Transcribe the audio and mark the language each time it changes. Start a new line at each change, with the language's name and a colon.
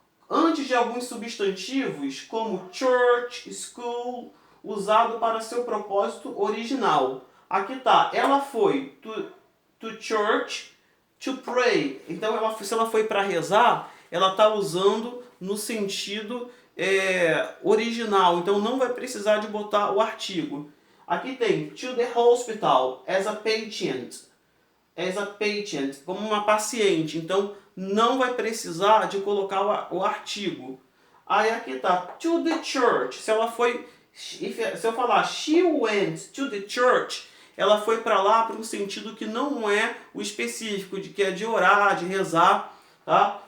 Portuguese: Antes de alguns substantivos, como church, school, usado para seu propósito original. Aqui tá, ela foi to church to pray. Então, se ela foi para rezar, ela está usando no sentido original. Então, não vai precisar de botar o artigo.
English: Aqui tem to the hospital as a patient.
Portuguese: As a patient, como uma paciente. Então, não vai precisar de colocar o artigo. Aí aqui tá to the church. Se eu falar she went to the church, ela foi para lá para um sentido que não é o específico, que é de orar, de rezar, tá?